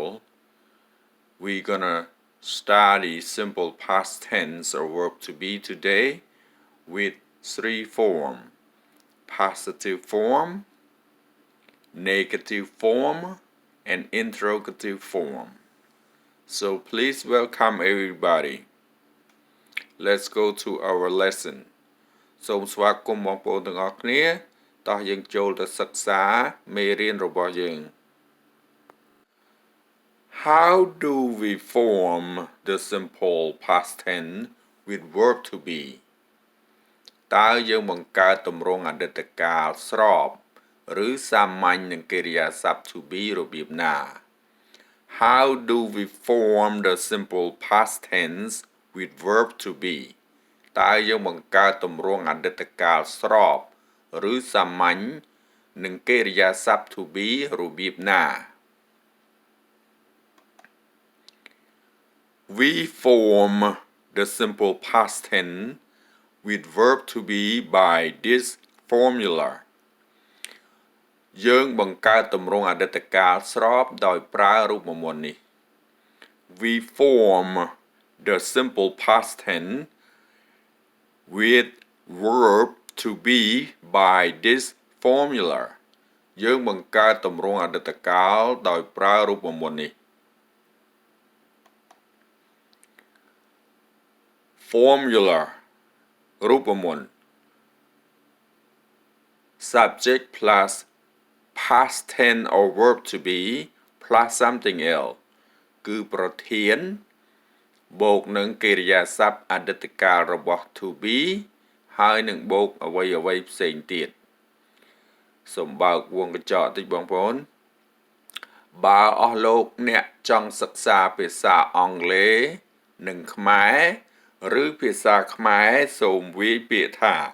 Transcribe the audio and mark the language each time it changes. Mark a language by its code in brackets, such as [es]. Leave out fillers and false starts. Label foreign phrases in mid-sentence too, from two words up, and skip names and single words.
[en] We're gonna study simple past tense or verb to be today with three forms: positive form, negative form, and interrogative form. So please welcome everybody. Let's go to our lesson. [km] សូមស្វាគមន៍បងប្អូនទាំងអស់គ្នាតោះយើងចូលទៅសិក្សាមេរៀនរបស់យើង [en] How do we form the simple past tense with verb to be [km] តើយើងបង្កើតទម្រង់អតីតកាលស្របឬសាមញ្ញនឹងកិរិយាសព្ទ to be របៀបណា [en] How do we form the simple past tense with verb to be [km] តើយើងបង្កើតទម្រង់អតីតកាលស្របឬសាមញ្ញនឹងកិរិយាសព្ទ to be របៀបណា [en] We form the simple past tense with verb to be by this formula [km] យើងបង្កើតទម្រង់អតីតកាលស្របដោយប្រើរូបមន្តនេះ [en] We form the simple past tense with verb to be by this formula [km] យើងបង្កើតទម្រង់អតីតកាលដោយប្រើរូបមន្តនេះ [en] Formula រូបមន្ត subject plus past tense or verb to be plus something else [km] គឺប្រ ធានបូកនឹងកិរិយាសព្ទអតីតកាលរបស់ [en] to be [km] ហើយនឹងបូកអ្វីៗផ្សេងទៀតសូមបើកវងកញ្ចក់តិចបងប្អូនបើអស់លោកអ្នកចង់សិក្សាភាសាអង់គ្លេសនិងខ្មែរឬភាសាខ្មែរសូមវាយពាក្យថា